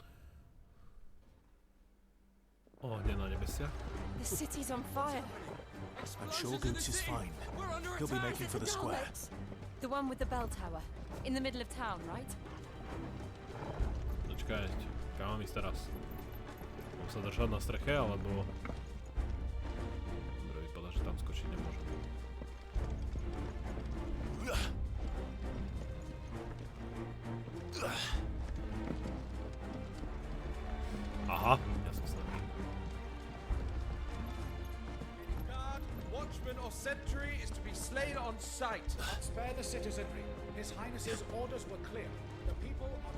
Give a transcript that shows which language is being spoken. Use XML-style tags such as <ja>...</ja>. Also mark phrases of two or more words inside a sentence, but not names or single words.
<sk>Ohne na nebesiach.</sk> <en>The city's on fire. I'm sure Goots is fine. He'll be making for the square. The one with the bell tower. In the middle of town, right?</en> <sk>Počkaj, kam mám ísť teraz? Mám sa držať na streche, alebo... Dobre, vypadá, že tam skočiť nemôžem. Aha, ja som sa...</sk> <en>Guard, watchman or sentry is to be slain on sight. Spare the citizenry. His Highness's orders were clear. The people are...</en>